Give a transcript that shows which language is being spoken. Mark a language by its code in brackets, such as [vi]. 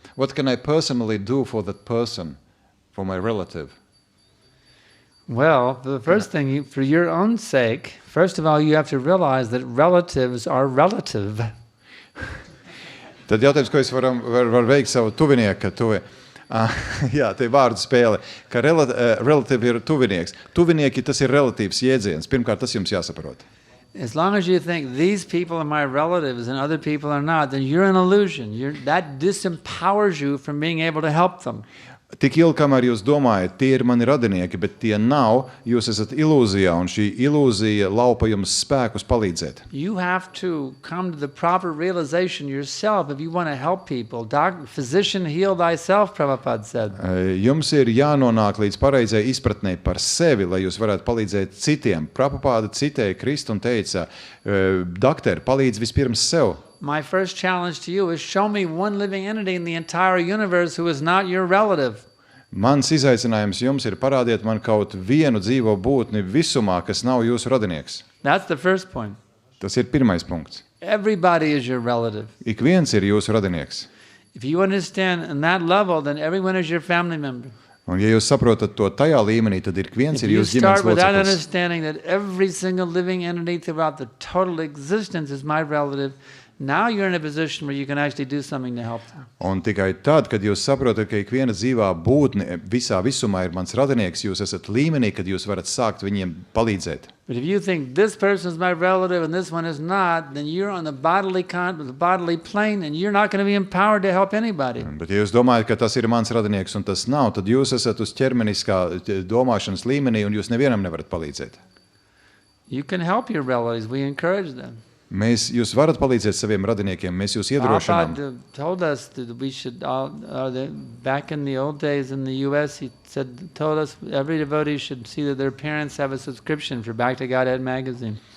[en] What can I personally do for that person, for my relative? Well, the first thing, for your own sake, first of all, you have to realize that relatives are relative. [lv] Tad jautājums, ko es var veikt savu tuvinieku, jā, te ir vārdu spēle, ka relative ir tuvinieks. Tuvinieki, tas ir relatīvs jēdziens. Pirmkārt, tas jums jāsaprot. [en] As long as you think these people are my relatives and other people are not, then you're an illusion. That disempowers you from being able to help them. [lv] Tik ilgi, kamēr jūs domājat, tie ir mani radinieki, bet tie nav, jūs esat ilūzijā, un šī ilūzija laupa jums spēkus palīdzēt. [en] You have to come to the proper realization yourself if you want to help people. Physician, heal thyself, Prabhupada said. [lv] Jums ir jānonāk līdz pareizai izpratnei par sevi, lai jūs varētu palīdzēt citiem. Prabhupada citēja Kristu un teica, dakteri, palīdz vispirms sev. [en] My first challenge to you is show me one living entity in the entire universe who is not your relative. [lv] Mans izaicinājums jums ir parādiet man kaut vienu dzīvo būtni visumā, kas nav jūsu radinieks. [en] That's the first point. [lv] Tas ir pirmais punkts. [en] Everybody is your relative. [lv] Ik viens ir jūsu radinieks. [en] If you understand on that level, then everyone is your family member. [lv] Un ja jūs saprotat to tajā līmenī, tad ik viens [en] If [lv] ir [en] you [lv] jūsu ģimenes [en] start with that [lv] loceklis. [en] understanding that every single living entity throughout the total existence is my relative, now you're in a position where you can actually do something to help them. [lv] Un tikai tad, kad jūs saprotat, ka ik viena dzīvā būtne visā visumā ir mans radinieks, jūs esat līmenī, kad jūs varat sākt viņiem palīdzēt. [en] But if you think this person is my relative and this one is not, then you're on the bodily plane and you're not going to be empowered to help anybody. [lv] Bet ja jūs domājat, ka tas ir mans radinieks un tas nav, tad jūs esat uz ķermeniskā domāšanas līmenī un jūs nevienam nevarat palīdzēt. [en] You can help your relatives. We encourage them. [lv] Jūs varat palīdzēt saviem radiniekiem, mēs jūs iedrošinām. [en] Prabhupada told us that we should back in the old days in the US, he told us every devotee should see that their parents have a subscription for Back to Godhead magazine.